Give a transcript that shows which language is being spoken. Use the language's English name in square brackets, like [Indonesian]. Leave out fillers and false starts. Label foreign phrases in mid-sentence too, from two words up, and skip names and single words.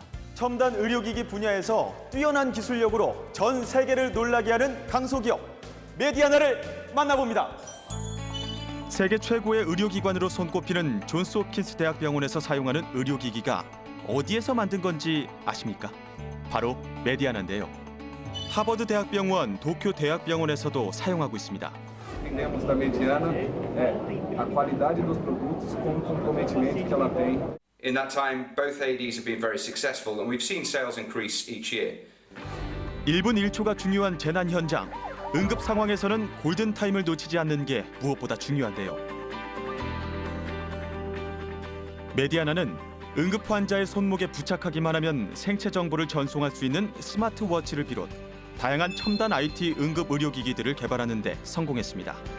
[Korean] 첨단 의료기기 분야에서 뛰어난 기술력으로 전 세계를 놀라게 하는 강소기업 메디아나를 만나봅니다. 세계 최고의 의료기관으로 손꼽히는 존스 홉킨스 대학병원에서 사용하는 의료기기가 어디에서 만든 건지 아십니까? 바로 메디아나인데요. 하버드 대학병원, 도쿄 대학병원에서도 사용하고 있습니다. [Portuguese] Entendemos da Mediana a qualidade dos produtos com o comprometimento que ela tem. [English] In that time, both AEDs have been very successful, and we've seen sales increase each year. [Korean] 1분 1초가 중요한 재난 현장. 응급 상황에서는 골든타임을 놓치지 않는 게 무엇보다 중요한데요. 메디아나는 응급 환자의 손목에 부착하기만 하면 생체 정보를 전송할 수 있는 스마트워치를 비롯 다양한 첨단 IT 응급 의료기기들을 개발하는 데 성공했습니다.